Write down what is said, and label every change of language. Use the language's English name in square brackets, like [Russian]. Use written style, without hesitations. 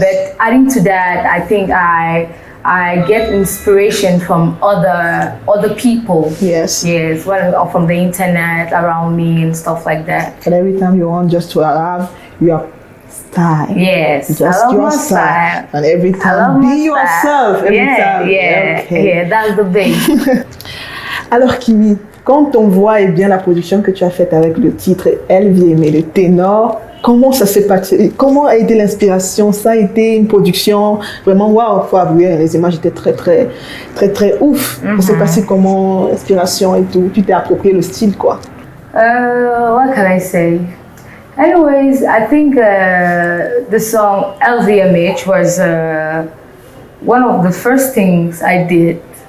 [English] But adding to that, I think I get inspiration from other people. Yes. Yes, from the internet around me and stuff like that. And every time you want just to have your style. Yes, just I love your my style. And every time be yourself. Every time. Yeah, that's the base. [French] Alors Kimi, quand on voit bien la production que tu as faite avec le titre Elle vient aimer le ténor, comment ça s'est passé? Comment a été l'inspiration? Ça a été une production vraiment waouh, faut avouer, les images étaient très très très très ouf. Ça s'est passé comment, l'inspiration et tout? Tu t'es approprié le style quoi? [English] What can I say? Anyways, I think the song LVMH was one of the first things I did.